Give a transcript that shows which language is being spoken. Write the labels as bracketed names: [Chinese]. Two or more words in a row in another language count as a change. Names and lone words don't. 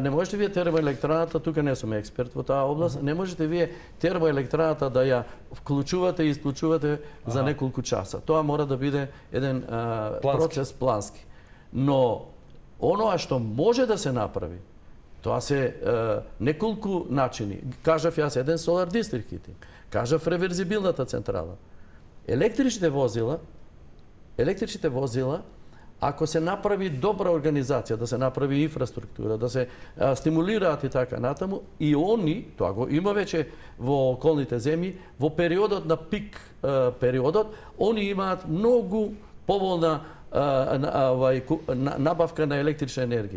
[Macedonian] Не можете вие термоелектраната, тука не сум експерт во таа област, не можете вие термоелектраната да ја вклучувате и исклучувате за неколку часа. Тоа мора да биде еден процес плански. Но оноа што може да се направи, тоа се неколку начини. Кажав јас еден [English] solar district heating, [Macedonian] кажав реверзибилната централа. Електричните возила, ако се направи добра организација, да се направи инфраструктура, да се стимулираат и така натаму, и они, тоа го има веќе во околните земји, во периодот на пик периодот, они имаат многу поволна набавка на електрична енергија.